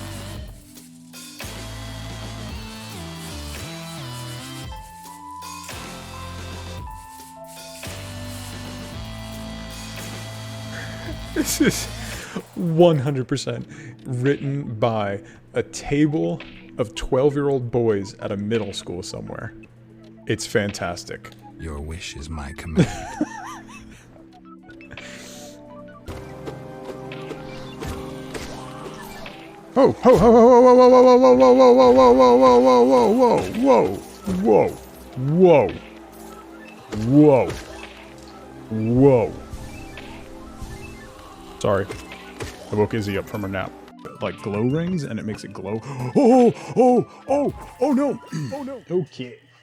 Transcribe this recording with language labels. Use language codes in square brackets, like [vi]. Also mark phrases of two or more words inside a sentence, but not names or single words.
[en] This is 100% written by a table of 12-year-old boys at a middle school somewhere. It's fantastic. Your wish is my command. Oh, ho, ho, ho, ho, ho, ho, ho, ho, ho, ho, ho, ho, whoa, whoa, whoa, whoa, whoa. Sorry, I woke Izzy up from her nap. Like glow rings, and it makes it glow. Oh, oh, oh, oh no, oh no. Okay.